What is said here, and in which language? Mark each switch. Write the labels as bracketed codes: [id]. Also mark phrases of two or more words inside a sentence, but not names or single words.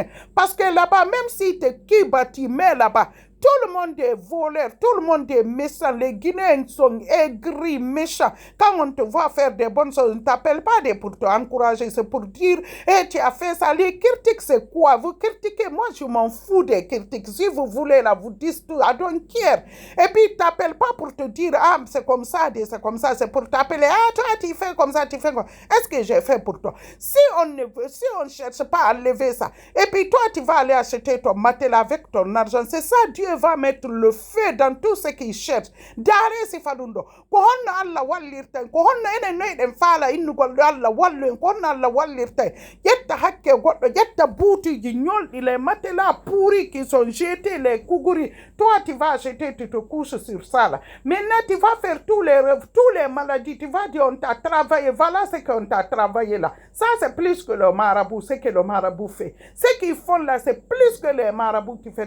[fr] Parce que là-bas, même si tu bâtis, mais là-bas, tout le monde est voleur, tout le monde est méchant. Les Guinéens sont aigris, méchants. Quand on te voit faire des bonnes choses, on ne t'appelle pas pour t'encourager, c'est pour dire, tu as fait ça. Les critiques, c'est quoi? Vous critiquez, moi je m'en fous des critiques. Si vous voulez, là, vous dites tout, [en] I don't care. [fr] Et puis, ils ne t'appellent pas pour te dire, ah, c'est comme ça, c'est pour t'appeler, ah, toi, tu fais comme ça, tu fais comme ça. Est-ce que j'ai fait pour toi? Si on ne cherche pas à lever ça, et puis toi, tu vas aller acheter ton matelas avec ton argent, c'est ça, Dieu va mettre le feu dans tout ce qu'il cherche. [ff] Dare si fadundo. Ko honna Allah wallirten. Ko honna ene noyden fala innugol Allah wallen. Ko honna Allah wallirten. Yetta hakke goddo, yetta bouti ji nyoldi, [fr] les matelas pourris qui sont jetés, les kougouri. Toi, tu vas acheter, tu te couches sur ça là. Maintenant, tu vas faire tous les maladies. Tu vas dire, on t'a travaillé. Voilà ce qu'on t'a travaillé là. Ça, c'est plus que le marabout, ce que le marabout fait. Ce qu'ils font là, c'est plus que les marabouts qui font.